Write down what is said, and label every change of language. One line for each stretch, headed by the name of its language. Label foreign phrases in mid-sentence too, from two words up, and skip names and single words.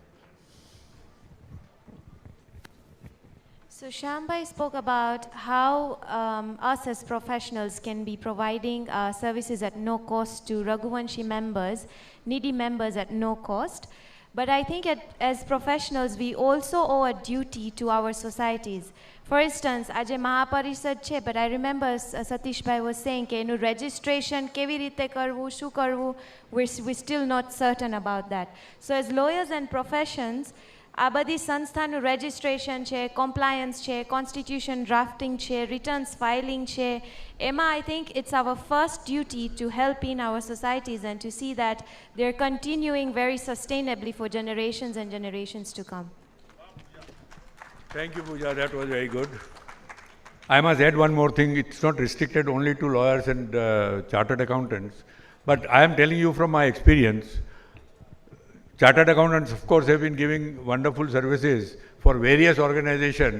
English: So Shyam spoke about how us as professionals can be providing services at no cost to Raghuvanshi members, needy members at no cost. But I think as professionals, we also owe a duty to our societies. For instance, Ajay Mahaparishad che, but I remember Satish Bhai was saying that registration,
Gujarati: કેવી રીતે કરવું, શું કરવું,
English: we're still not certain about that. So as lawyers and professions,
Gujarati: આ બધી સંસ્થાનું રજિસ્ટ્રેશન છે, કોમ્પ્લાયન્સ છે, કોન્સ્ટિટ્યુશન ડ્રાફ્ટિંગ છે, રિટર્ન્સ ફાઇલિંગ છે, એમાં
English: I think it's our first duty to help in our societies and to see that they're continuing very sustainably for generations and generations to come. Thank you, Pooja. That was very good. I must add one more thing. It's not restricted only to lawyers and chartered accountants, but I am telling you from my experience, chartered accountants, of course, have been giving wonderful services for various organizations.